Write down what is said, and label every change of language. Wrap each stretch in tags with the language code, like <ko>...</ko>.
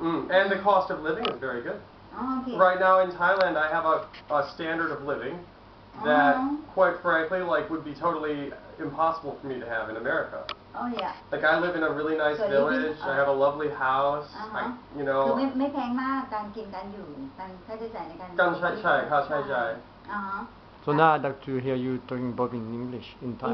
<en>And the cost of living is very good. Right now in Thailand, I have a standard of living that, quite frankly, like would be totally impossible for me to have in America. Like I live in a really nice village. I have a lovely house. You know.</en> <th>ไม่แพงมากการกินการอยู่การค่าใช้จ่ายในการ ค่าใช้จ่าย</th> <en>So now I'd like to hear you talking about in English, in Thai.</en>